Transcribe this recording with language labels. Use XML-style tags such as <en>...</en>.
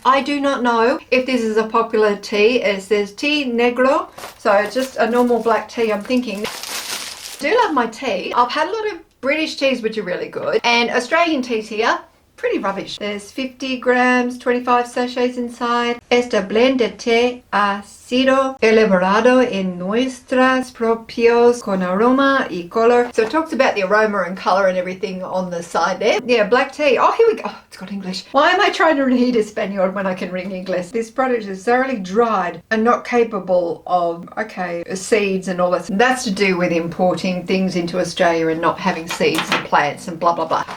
<en>I do not know if this is a popular tea. It says tea negro, so it's just a normal black tea, I'm thinking. I do love my tea. I've had a lot of British teas which are really good, and Australian teas here, pretty rubbish. There's 50 grams, 25 sachets inside.</en> <es>Esta blend de té ha sido elaborado en nuestros propios con aroma y color.</es> <en>So it talks about the aroma and color and everything on the side there. Yeah, black tea. Oh, here we go. Oh, it's got English. Why am I trying to read Espanol when I can read English? This product is thoroughly dried and not capable of, seeds and all that. That's to do with importing things into Australia and not having seeds and plants and blah, blah, blah.</en>